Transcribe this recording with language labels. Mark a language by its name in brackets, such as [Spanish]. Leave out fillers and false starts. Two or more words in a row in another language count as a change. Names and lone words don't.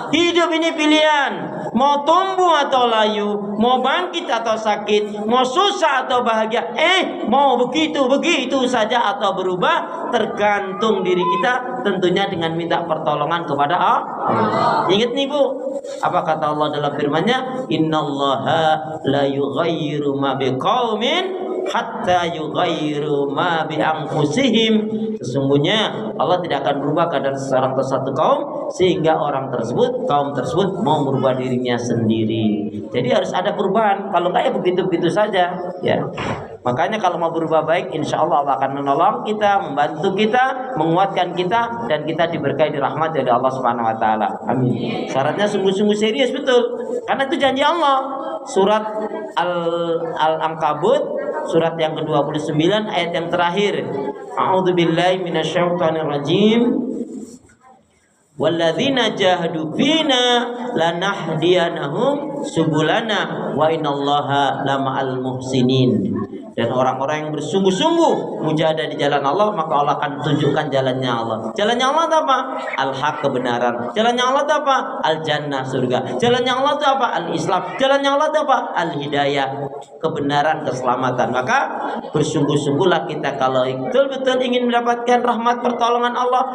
[Indonesian] Hidup ini pilihan, mau tumbuh atau layu, mau bangkit atau sakit, mau susah atau bahagia, mau begitu saja atau berubah, tergantung diri kita, tentunya dengan minta pertolongan kepada Allah. Ingat nih Bu, apa kata Allah dalam firman-Nya? [Arabic] إن الله لا يغير ما بقوم حتى يغيروا ما بأنفسهم. [Indonesian] Sesungguhnya Allah tidak akan berubah keadaan seseorang atau satu kaum sehingga kaum tersebut mau merubah dirinya sendiri. Jadi harus ada perubahan. Kalau enggak ya begitu-begitu saja, ya. Makanya kalau mau berubah baik, [Arabic] إن شاء الله [Indonesian] Allah akan menolong kita, membantu kita, menguatkan kita, dan kita diberkahi dirahmat dari Allah [Arabic] سبحانه وتعالى. [Indonesian] Amin. Syaratnya sungguh-sungguh serius betul, karena itu janji Allah. Surat Al-Ankabut, surat yang ke-29 ayat yang terakhir. [Arabic] أعوذ بالله من الشيطان الرجيم. والذين جاهدوا فينا لنهدينهم سبلنا وإن الله لمع المحسنين. [Indonesian] Dan orang-orang yang bersungguh-sungguh mujahadah di jalan Allah, maka Allah akan tunjukkan jalannya Allah. Jalannya Allah itu apa? Al-haq, kebenaran. Jalannya Allah itu apa? Al-jannah, surga. Jalannya Allah itu apa? Al-islam. Jalannya Allah itu apa? Al-hidayah, kebenaran, keselamatan. Maka bersungguh-sungguhlah kita kalau betul-betul ingin mendapatkan rahmat pertolongan Allah.